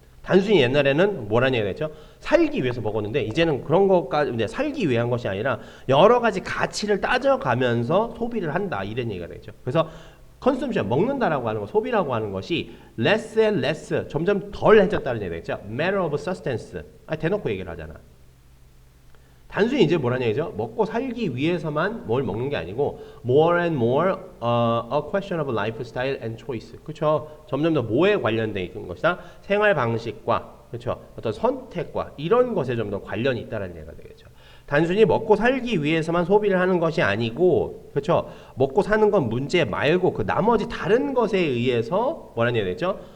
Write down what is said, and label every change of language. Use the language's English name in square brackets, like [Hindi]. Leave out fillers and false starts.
[Korean] 단순히 옛날에는 뭐라는 얘기가 됐죠 살기 위해서 먹었는데 이제는 그런 것까지 살기 위한 것이 아니라 여러 가지 가치를 따져가면서 소비를 한다 이런 얘기가 되죠 그래서 컨섬션 먹는다라고 하는 거 소비라고 하는 것이 [English] less and less [Korean] 점점 덜 해졌다는 얘기죠. [English] matter of substance. [Korean] 대놓고 얘기를 하잖아. 단순히 이제 뭐라는 얘기죠? 먹고 살기 위해서만 뭘 먹는 게 아니고 [English] more and more a question of lifestyle and choice. [Korean] 그렇죠? 점점 더 뭐에 관련돼 있는 것이다. 생활 방식과 그렇죠? 어떤 선택과 이런 것에 좀 더 관련이 있다는 얘기가 되겠죠. 단순히 먹고 살기 위해서만 소비를 하는 것이 아니고 그렇죠? 먹고 사는 건 문제 말고 그 나머지 다른 것에 의해서 뭐라는 얘기가 되죠?